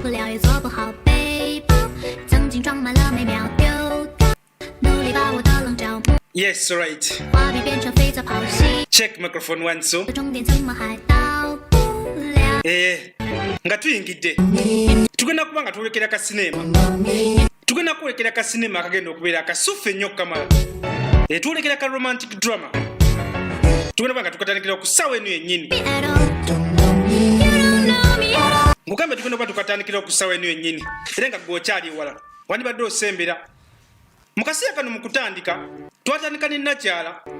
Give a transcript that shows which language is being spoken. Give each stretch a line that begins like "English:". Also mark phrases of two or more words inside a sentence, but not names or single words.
Chinese: 不了也做不好背包，曾经装满了每秒丢掉，努力把我的棱角
English: Yes, right.
Chinese: 画笔变成肥皂泡洗，
English: Check microphone one two.
Chinese: 终点怎么还到不了？
Ganda: nga tuyingidde tugenda kuba nga twolekera ka sinema tugenda kwolekera ka sinema akagenda okubeera akasuffe ennyo kamala twolekera ka
English: romantic drama
Ganda: tugenda kuba nga tukatandikira ku ssaawa eno yennyini mugambe tugenda kuba tukatandikira ku ssaawa eno yennyini era nga gweokyali ewala wandibadde osembera mu kaseera kano mu kutandika twatandika ne nakyala